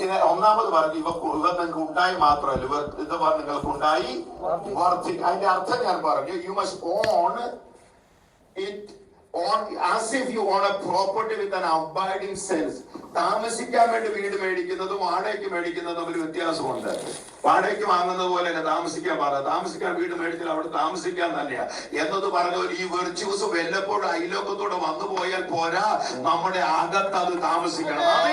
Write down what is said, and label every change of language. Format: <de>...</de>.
<ml>ഒന്നാമത് പറഞ്ഞു ഇവ നിങ്ങൾക്ക് ഉണ്ടായി മാത്രമല്ല, ഇത് നിങ്ങൾക്ക് ഉണ്ടായി വർദ്ധിക്കും. അതിന്റെ അർത്ഥം ഞാൻ പറഞ്ഞു.</ml> <en>You must own it on as if you own a property with an abiding sense.</en> <ml>താമസിക്കാൻ വേണ്ടി വീട് മേടിക്കുന്നതും വാടകയ്ക്ക് മേടിക്കുന്നതും തമ്മിൽ വ്യത്യാസമുണ്ട്. വാടകയ്ക്ക് വാങ്ങുന്നത് പോലെ തന്നെ താമസിക്കാൻ വീട് മേടിച്ചാൽ അവിടെ താമസിക്കാൻ തന്നെയാ എന്നത് പറഞ്ഞ ഈ വെർച്യൂസ് വല്ലപ്പോഴും അയലോക്കത്തോടെ വന്നു പോയാൽ പോരാ, നമ്മുടെ അകത്ത് അത് താമസിക്കണം.</ml>